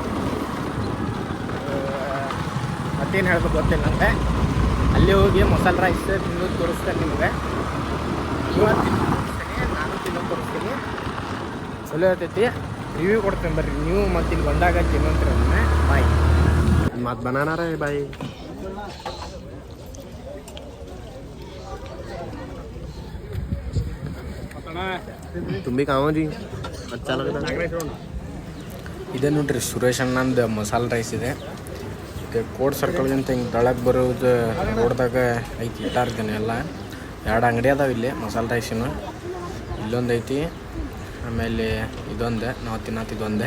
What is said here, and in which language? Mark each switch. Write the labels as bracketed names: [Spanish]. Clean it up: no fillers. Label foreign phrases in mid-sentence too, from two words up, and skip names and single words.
[Kannada] ಮತ್ತೇನು ಹೇಳ್ಬೇಕು ಗೊತ್ತಿಲ್ಲ ನನಗೆ. ಅಲ್ಲಿ ಹೋಗಿ ಮಸಾಲೆ ರೈಸ್ ತಿನ್ನೋದು ತೋರಿಸ್ತೇನೆ ನಿಮಗೆ. ಇವತ್ತು ತೋರಿಸ್ತೀನಿ, ನಾನು ತಿನ್ನೋದು ತೋರಿಸ್ತೀನಿ. ಚಲೋ ಇರ್ತೈತಿ. ರಿವ್ಯೂ ಕೊಡ್ತೇನೆ ಬರ್ರಿ ನೀವು. ಮತ್ತು ಇಲ್ಲಿ ಬಂದಾಗ ತಿನ್ನೋಂತೀರ ಬಾಯ್. [Hindi] मत बनाना रहे भाई. तुम भी खाओ जी, अच्छा लगता है. [Kannada] ಇದೆ ನೋಡ್ರಿ ಸುರೇಶ್ ಅಣ್ಣಂದು ಮಸಾಲೆ ರೈಸ್ ಇದೆ. ಕೋಡ್ ಸರ್ಕಲ್ಗಿಂತ ಹಿಂಗೆ ತಳಕ್ಕೆ ಬರೋದು ರೋಡ್ದಾಗ ಐತಿ. ಇಟ್ಟಾರ್ತೀನಿ ಎಲ್ಲ 2 ಅಂಗಡಿ ಅದಾವೆ ಇಲ್ಲಿ ಮಸಾಲೆ ರೈಸಿನ. ಇಲ್ಲೊಂದು ಐತಿ, ಆಮೇಲೆ ಇದೊಂದೆ ನಾವು ತಿನ್ನತ್ತಿದ್ದೊಂದೆ.